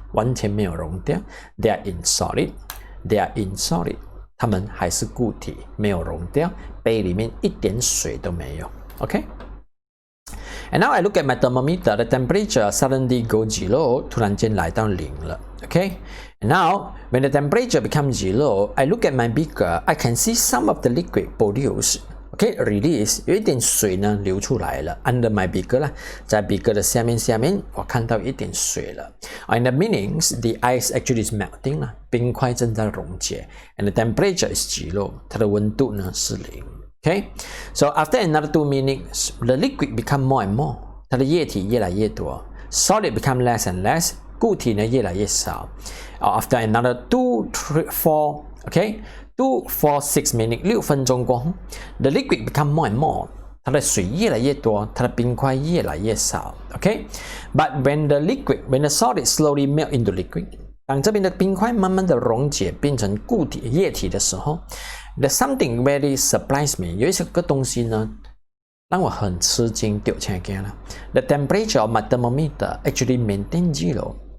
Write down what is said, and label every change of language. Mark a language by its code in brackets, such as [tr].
[zh] 完全没有溶掉。 [en] They are in solid. They are in solid. [zh] 它们还是固体，没有溶掉。杯里面一点水都没有。Okay. [en] And now I look at my thermometer. The temperature suddenly go 0. [zh] 突然间来到0了。Okay. [en] And now, when the temperature becomes 0, I look at my beaker. I can see some of the liquid produce. Okay, release. [zh] 有一点水呢流出来了 [en] under my beaker [zh] 啦，在 beaker 的下面，我看到一点水了。 [en] And the meanings, the ice actually is melting 啦， [zh] 冰块正在溶解。 [en] And the temperature is 0. [zh] 它的温度呢是0。 [en] Okay, so after another 2 minutes, the liquid become more and more. [zh] 它的液体越来越多。 [en] Solid become less and less. [zh] 固体呢越来越少。 [en] After another 2, 3, 4, okay, 2, 4, 6 minutes, [zh] 6分钟过后 [en] the liquid become more and more. [zh] 它的水越来越多，它的冰块越来越少。 [en] Okay, but when the solid slowly melt into liquid, [zh] 当这边的冰块慢慢的溶解变成固体液体的时候 [en] there's something very surprised me. [zh] 有一个东西呢让我很吃惊，丢起来了。 [en] The temperature of my thermometer actually maintain 0.